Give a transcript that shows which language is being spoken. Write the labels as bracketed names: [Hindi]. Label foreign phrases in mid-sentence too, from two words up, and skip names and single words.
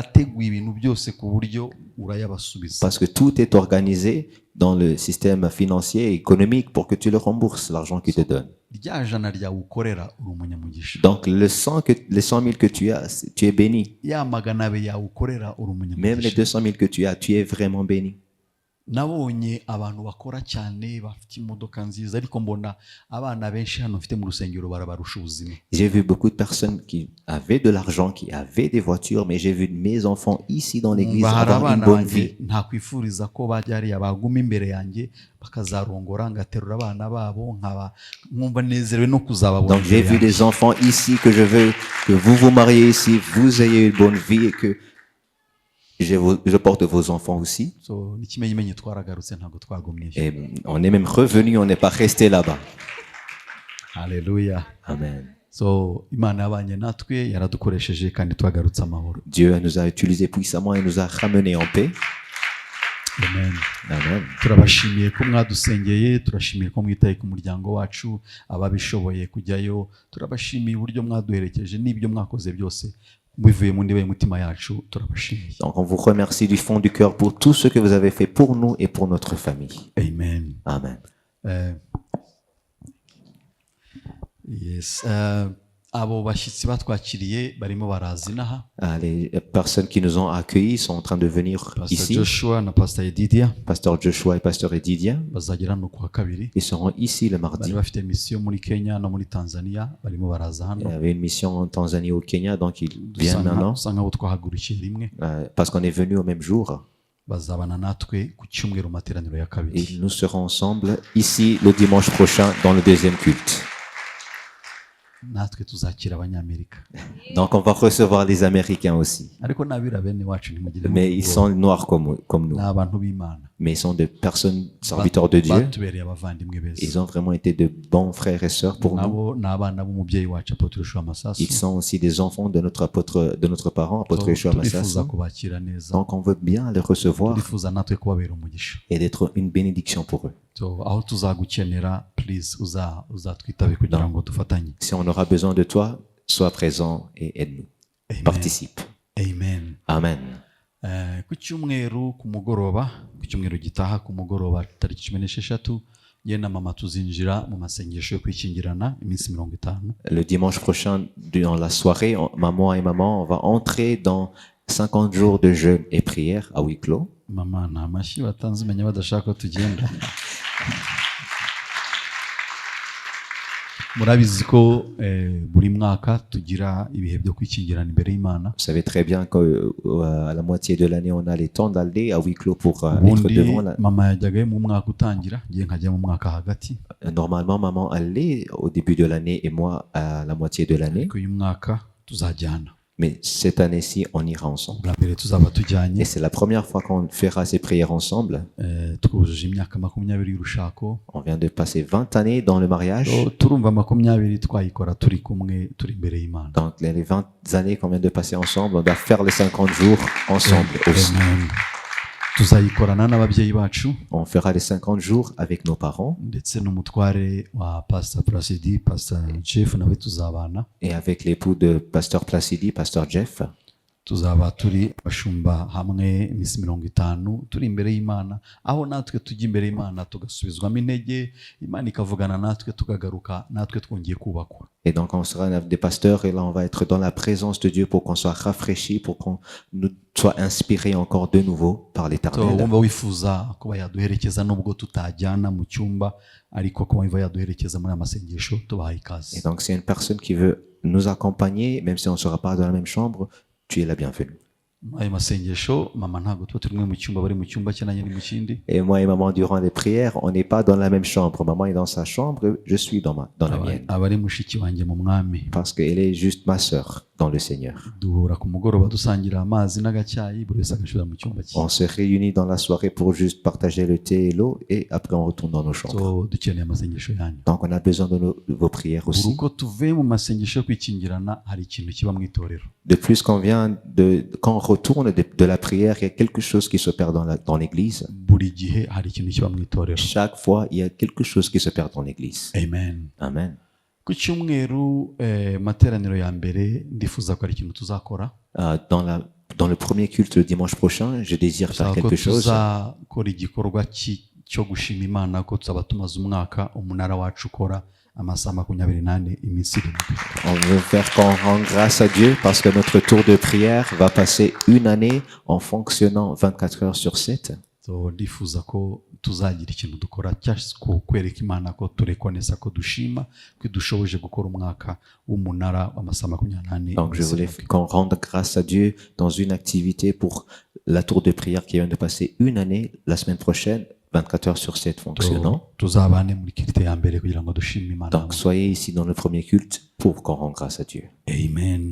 [French] Parce que tout est organisé dans le système financier et économique pour que tu le rembourses, l'argent qu'ils te donnent. Donc les 100 000 que tu as, tu es béni. Même les 200 000 que tu as, tu es vraiment béni. [Kinyarwanda] nabonye abantu bakora cyane bafite imodoka nziza ariko mbona abana benshi hano mfite mu rusengero barabarusha ubuzima. [French] J'ai vu beaucoup de personnes qui avaient de l'argent, qui avaient des voitures, mais j'ai vu mes enfants ici dans l'église avoir une bonne vie. [Kinyarwanda] Ntakwifuriza ko bajya hariya baguma imbere yanjye bakazarongora ngaterura abana babo nkaba nkumva nezerewe no kuzababona. [French] Donc j'ai vu des enfants ici que je veux que vous vous mariez ici, vous ayez une bonne vie et que je porte vos enfants aussi. Et on est même revenu, on n'est pas resté là-bas. Alléluia. Amen. Dieu nous a utilisés puissamment et nous a ramenés en paix. Amen. Amen. [Kinyarwanda] Turabashimiye ko mwadusengeye, turashimiye ko mwitaye ku muryango wacu, ababishoboye kujyayo, turabashimiye uburyo mwaduherekeje n'ibyo mwakoze byose. [French] Donc on vous remercie du fond du cœur pour tout ce que vous avez fait pour nous et pour notre famille. Amen. Amen. Yes. [Kinyarwanda] Abo bashyitsi batwakiriye barimo baraza. [French] Les personnes qui nous ont accueillis sont en train de venir ici. [Kinyarwanda] Joshua na Pastor Edidia. [French] Pasteur Joshua et Pasteur Edidia. [Kinyarwanda] Bazagera no kwa kabiri. [French] Ils seront ici le mardi. [Kinyarwanda] Bari bafite mission muri Kenya no muri Tanzania, barimo baraza hano. [French] Il y avait une mission en Tanzanie au Kenya, donc ils viennent maintenant. [Kinyarwanda] Usanga twahagurukiye rimwe. [French] Parce qu'on est venu au même jour. [Kinyarwanda] Bazabana natwe ku cyumweru materaniro ya kabiri. [French] Et nous serons ensemble ici le dimanche prochain dans le deuxième culte. [Kinyarwanda] natwe tuzakira abanyamerika. [French] Donc on va recevoir les Américains aussi. [Kinyarwanda] Ariko n'abira bene wacu ntimugire [French] Mais ils sont noirs comme nous. [Kinyarwanda] n'abantu b'Imana. [French] Mais ils sont de personnes serviteurs de Dieu. [Kinyarwanda] Batubereye abavandimwe beza. [French] Ils ont vraiment été de bons frères et sœurs pour nous. [Kinyarwanda] Nabo n'abana b'umubyeyi wacu Apotre Yoshua Masasu. [French] Ils sont aussi des enfants de notre apôtre, de notre parent, apôtre Yoshua Masasu. [Kinyarwanda] Turifuza kubakira neza. [French] Donc on veut bien les recevoir [Kinyarwanda] Turifuza natwe kubabera umugisha. [French] et d'être une bénédiction pour eux. [Kinyarwanda] So aho tuzagukenera please uzatwitabe kugira ngo dufatanye. [French] Si on aura besoin de toi, sois présent et aide-nous. Amen. Participe. Amen. Amen. [Kinyarwanda] Ku cyumweru ku mugoroba, ku cyumweru gitaha ku mugoroba tariki 16 ye na mama tuzinjira mu masengesho yo kwikingirana iminsi 50. [French] Le dimanche prochain, durant la soirée, maman et maman, on va entrer dans 50 jours de jeûne et prière à huis clos. [Kinyarwanda] Mama nta mashyi batanze menya badashaka ko tugenda. Murabizi ko buri mwaka tugira ibihe byo kwikingirana imbere y'Imana. [French] Vous savez très bien qu'à la moitié de l'année, on a les temps d'aller à huis clos pour être devant la... [Kinyarwanda] Mama yajyaga mu mwaka utangira, ngiye nkajya mu mwaka hagati. [French] Normalement, maman allait au début de l'année et moi à la moitié de l'année. [Kinyarwanda] Uyu mwaka tuzajyana. [French] Mais cette année-ci, on ira ensemble. [Kinyarwanda] Bwa mbere tuzaba tujyanye. [French] Et c'est la première fois qu'on fera ces prières ensemble. [Kinyarwanda] Twujuje imyaka 20 y'urushako. [French] On vient de passer 20 années dans le mariage. [Kinyarwanda] Turumva 20 twayikora turi kumwe turi imbere y'Imana. [French] Donc les 20 années qu'on vient de passer ensemble, on doit faire les 50 jours ensemble aussi. Amen. [Kinyarwanda] Tuzayikorana n'ababyeyi bacu. [French] On fera les 50 jours avec nos parents. [Kinyarwanda] Ndetse n'umutware wa Pastor Placidi, Pastor Jeff nawe tuzabana. [French] Et avec l'époux de Pasteur Placidi, Pasteur Jeff. [Kinyarwanda] Tuzaba turi bashumba hamwe iminsi 50 turi imbere y'Imana, aho natwe tujya imbere y'Imana tugasubizwamo intege, Imana ikavugana natwe tukagaruka natwe twongeye kubakwa. [French] Et donc on sera des pasteurs et là on va être dans la présence de Dieu pour qu'on soit rafraîchis, pour qu'on nous soit inspirés encore de nouveau par l'Éternel. [Kinyarwanda] Wumva wifuza kuba yaduherekeza nubwo tutajyana mu cyumba, ariko kuba yaduherekeza muri amasengesho tubaha ikaze. [French] Et donc c'est une personne qui veut nous accompagner, même si on ne sera pas dans la même chambre, tu es la bienvenue. [Kinyarwanda] Ayo masengesho mama ntabwo tuba turi mu cyumba, bari mu cyumba cye nanjye ni mu kindi. [French] Et moi et maman durant les prières, on n'est pas dans la même chambre. Maman est dans sa chambre, je suis dans la mienne. [Kinyarwanda] Abari mushiki wanjye mu mwami. [French] Parce qu'elle est juste ma sœur dans le Seigneur. [Kinyarwanda] Duhura ku mugoroba dusangira amazi n'agacyayi, buri wese agashira mu cyumba cye. [French] On se réunit dans la soirée pour juste partager le thé et l'eau et après on retourne dans nos chambres. [Kinyarwanda] Dukeneye amasengesho yanyu. [French] Donc on a besoin de vos prières aussi. [Kinyarwanda] Uruko tuve mu masengesho yo kwikingirana hari ikintu kiba mu itorero. [French] De plus quand on retourne de la prière, il y a quelque chose qui se perd dans l'église. Chaque fois, il y a quelque chose qui se perd dans l'église. Amen. Amen. [Kinyarwanda] Ku cyumweru materaniro ya mbere ndifuza ko ari ikintu tuzakora. [French] Dans le premier culte le dimanche prochain, je désire faire quelque chose. [Kinyarwanda] Tuzakora igikorwa cyo gushima Imana ko tuzaba tumaze umwaka umunara wacu ukora amasaha 24 iminsi 7. [French] On veut faire qu'on rende grâce à Dieu parce que notre tour de prière va passer une année en fonctionnant 24 heures sur 7. [Kinyarwanda] Ndifuza ko tuzagira ikintu dukora cyangwa kwereka Imana ko turekonesa ko dushima ko dushoboje gukora umwaka w'umunara w'amasaha 24. [French] Donc je voulais qu'on rende grâce à Dieu dans une activité pour la tour de prière qui vient de passer une année la semaine prochaine. 24 heures sur 7 fonctionnant. Donc soyez ici dans le premier culte pour qu'on rende grâce à Dieu. Amen.